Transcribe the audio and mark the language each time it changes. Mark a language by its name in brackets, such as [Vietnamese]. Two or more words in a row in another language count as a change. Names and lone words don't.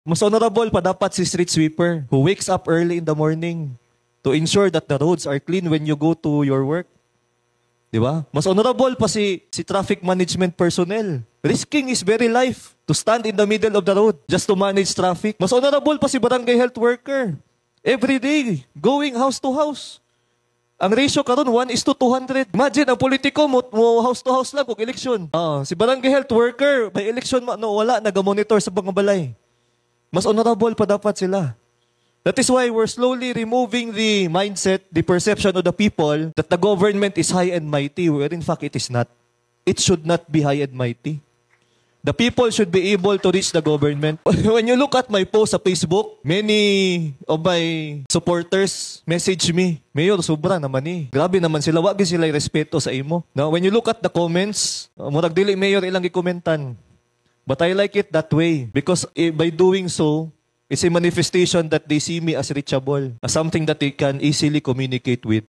[Cebuano] Mas honorable pa dapat si [English] street sweeper who wakes up early in the morning to ensure that the roads are clean when you go to your work. [Filipino] Di ba? [Cebuano] Mas honorable pa si [English] traffic management personnel. Risking his very life to stand in the middle of the road just to manage traffic. [Cebuano] Mas honorable pa si barangay [English] health worker. Every day, going house to house. [Cebuano] Ang ratio karon 1:200. Imagine, ang politiko mo [English] house to house [Cebuano] lang kung eleksyon. Si barangay [English] health worker, [Cebuano] may eleksyon, wala, nag-monitor sa mga balay. Mas honorable pa dapat sila. [English] That is why we're slowly removing the mindset, the perception of the people that the government is high and mighty, where in fact it is not. It should not be high and mighty. The people should be able to reach the government. When you look at my post sa Facebook, many of my supporters message me, [Filipino] Mayor, sobra naman eh. [Cebuano] Grabe naman sila, wag sila respeto sa imo. [English] Now, when you look at the comments, [Cebuano] murag dili Mayor ilang gikomentan. [English] But I like it that way because by doing so, it's a manifestation that they see me as reachable, as something that they can easily communicate with.